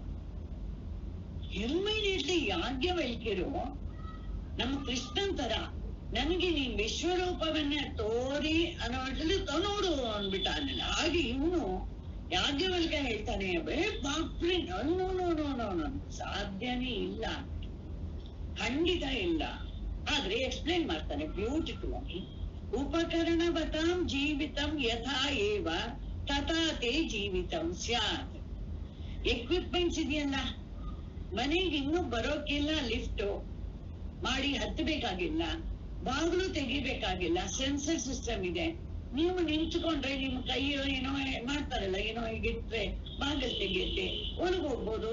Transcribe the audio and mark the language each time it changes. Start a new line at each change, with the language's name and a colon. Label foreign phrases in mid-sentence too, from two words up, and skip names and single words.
Kannada: ಇಮ್ಮಿಡಿಯೇಟ್ಲಿ ಯಾಜ್ಞವಲ್ಕ್ಯರು ನಮ್ಮ ಕೃಷ್ಣನ್ ತರ ನನಗೆ ನೀನ್ ವಿಶ್ವರೂಪವನ್ನ ತೋರಿ ಅನ್ನೋ ನೋಡು ಅಂದ್ಬಿಟ್ಟಾನಲ್ಲ. ಹಾಗೆ ಇವನು ಯಾಜ್ಞವಲ್ಕ್ಯ ಹೇಳ್ತಾನೆ, ಬಾಪ್ರಿ ನೋ ಸಾಧ್ಯನೇ ಇಲ್ಲ, ಖಂಡಿತ ಇಲ್ಲ. ಆದ್ರೆ ಎಕ್ಸ್ಪ್ಲೈನ್ ಮಾಡ್ತಾನೆ ಬ್ಯೂಟಿಫುಲ್ ಆಗಿ.
Sanskrit: ಉಪಕರಣವತಾಂ ಜೀವಿತಂ ಯಥಾ ಏವ ತಥಾ ತೇ ಜೀವಿತಂ ಸ್ಯಾತ್.
Kannada: ಎಕ್ವಿಪ್ಮೆಂಟ್ಸ್ ಇದೆಯಲ್ಲ ಮನೆಗೆ, ಇನ್ನೂ ಬರೋಕಿಲ್ಲ, ಲಿಫ್ಟ್ ಮಾಡಿ ಹತ್ತಬೇಕಾಗಿಲ್ಲ, ಬಾಗಿಲು ತೆಗಿಬೇಕಾಗಿಲ್ಲ,
English: sensor system
Kannada: ಇದೆ. ನೀವು ನಿಂತ್ಕೊಂಡ್ರೆ ನಿಮ್ ಕೈಯೋ ಏನೋ ಮಾಡ್ತಾರಲ್ಲ, ಏನೋ ಹೀಗಿಟ್ರೆ ಬಾಗಿಲು ತೆಗಿಯುತ್ತೆ, ಒಳಗೋಗ್ಬೋದು.